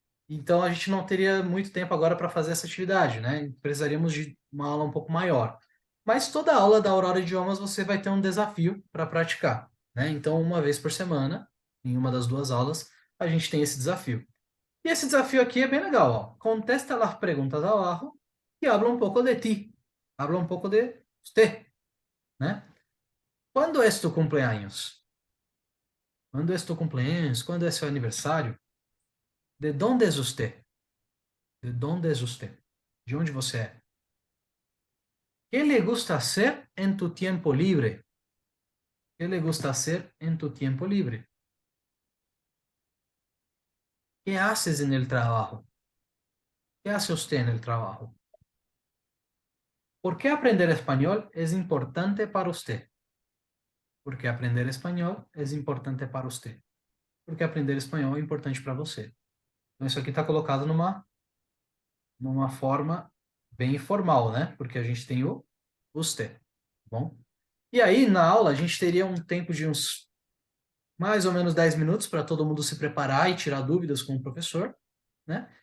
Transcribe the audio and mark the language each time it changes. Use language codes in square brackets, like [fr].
[pt] Então a gente não teria muito tempo agora para fazer essa atividade, né? Precisaríamos de uma aula um pouco maior. Mas toda aula da Aurora Idiomas você vai ter um desafio para praticar, né? Então, uma vez por semana, em uma das duas aulas, a gente tem esse desafio. E esse desafio aqui é bem legal, ó. [es] Contesta las preguntas abajo e habla um pouco de ti. [pt] Habla um pouco de usted, né? Quando é tu cumpleaños? Quando é tu cumpleaños? Quando é seu aniversário? [es] De dónde es usted? De dónde es usted? [pt] De onde você é? [es] ¿Qué le gusta hacer en tu tiempo libre? ¿Qué le gusta hacer en tu tiempo libre? ¿Qué haces en el trabajo? ¿Qué hace usted en el trabajo? ¿Por qué aprender español es importante para usted? [pt] Porque aprender espanhol é importante para você. Porque aprender espanhol é importante para você. Então, isso aqui está colocado numa forma bem informal, né? Porque a gente tem o usted, tá bom? E aí, na aula, a gente teria um tempo de uns mais ou menos 10 minutos para todo mundo se preparar e tirar dúvidas com o professor, né?